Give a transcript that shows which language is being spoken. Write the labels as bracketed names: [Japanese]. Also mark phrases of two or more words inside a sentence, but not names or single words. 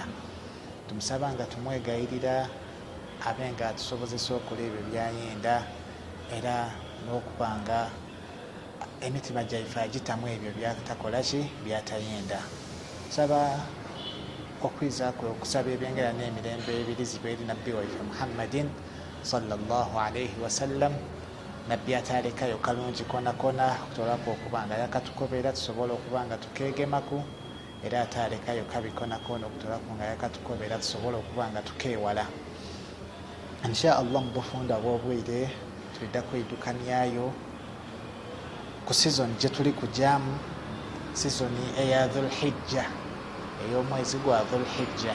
[Ganda] Tumusaba nga tumwegayirira abe nga atusobozesa okola ebyo byayenda era n'okubanga emitima gyaife agitamu ebyo byatakolaki byatayenda. Saba okwizaako okusaba ebyengera n'emirembe ebirizibwa eri nabbi waife Muhammadin [Arabic] صلى الله عليه وسلم, [Ganda] nabbi atalekayo kalungi konakona okutolaku okubanga yakatukobera tusobola okubanga tukegemaku era atalekayo kabi konakona okutolaku nga yakatukobera tusobola okubanga tukewala. [Arabic] إن شاء الله [Ganda] mu bufunda bw'obwire tulidda kwidukanyaayo ku season gye tuli kujamu, seasoni eya Dhulhijja, ey'omwezi gwa Dhulhijja.